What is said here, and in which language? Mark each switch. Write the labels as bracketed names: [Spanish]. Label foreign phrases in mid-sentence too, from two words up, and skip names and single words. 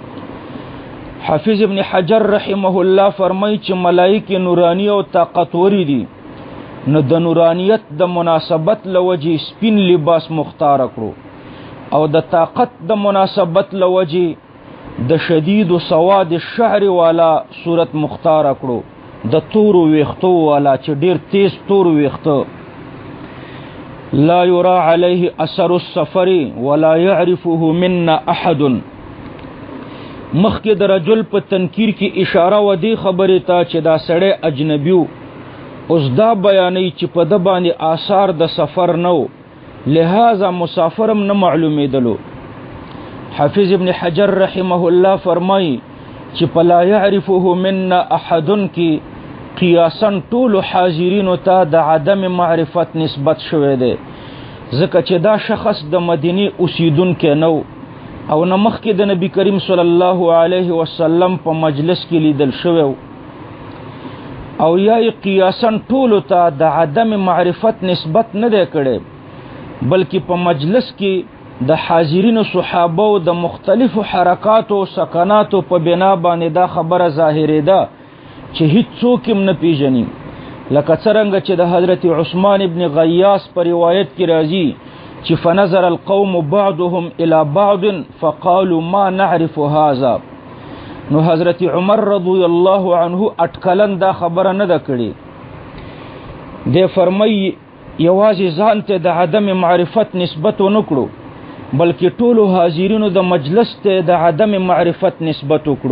[Pashto] حافظ ابن حجر [Arabic] رحمه الله [Pashto] فرمای چې ملائکه نورانی او طاقتوري دي، نو د نورانیت د مناسبت لوجه سپین لباس مختار کړو او د طاقت د مناسبت لوجه د [Arabic] شدید و سواد الشعر [Pashto] والا صورت مختار کړو، د تور ویختو والا چې ډیر تیز تور ویختو. [Arabic] لا يرى عليه اثر السفر ولا يعرفه منا احد. [Pashto] مخکې د رجل په تنکیر کې اشاره و دی خبرې ته چې دا سړی اجنبیو، اوس دا بیانوي چې په ده باندې آثار د سفر نو، لہذا مسافرم نه معلومېدلو. حافظ ابن حجر [Arabic] رحمه الله [Pashto] فرمایي چې په [Arabic] لا يعرفه منا احد [Pashto] کې قیاسا ټول حاضرینو ته د عدم معرفت نسبت شوی دی، ځکه چې دا شخص د مدینه اوسیدونکی نو او نه مخکې د نبی کریم [Arabic] صلی الله علیه وسلم [Pashto] په مجلس کې لیدل شوی، او یا قیاسا ټولو ته د عدم معرفت نسبت نه دی کړی، بلکې په مجلس کې د حاضرینو صحابه او د مختلفو حرکاتو او سکناتو په بنا باندې دا خبره ظاهرېده چې هیڅ څوک هم نه پیژني، لکه څرنګه چې د حضرت عثمان ابن غیاس په روایت کې راځي چې [Arabic] فنظر القوم بعضهم الى بعض فقالوا ما نعرف هذا. [Pashto] نو حضرت عمر [Arabic] رضی الله عنه [Pashto] اٹکلن دا خبره نه ده کړې، دی فرمایي یوازې ځان ته د عدم معرفت نسبت ونه کړو، بلکې ټولو حاضرینو د مجلس ته د عدم معرفت نسبت وکړو.